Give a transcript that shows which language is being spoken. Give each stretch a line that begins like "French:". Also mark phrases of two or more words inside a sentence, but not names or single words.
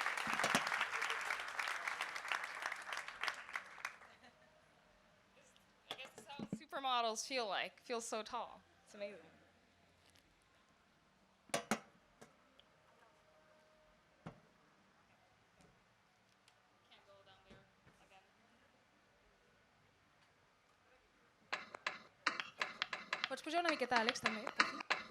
English: I guess this is how supermodels feel like. Feels so tall. It's amazing. Can't go down there again.
Catalan: Pots pujar una miqueta, Àlex, també? Per aquí?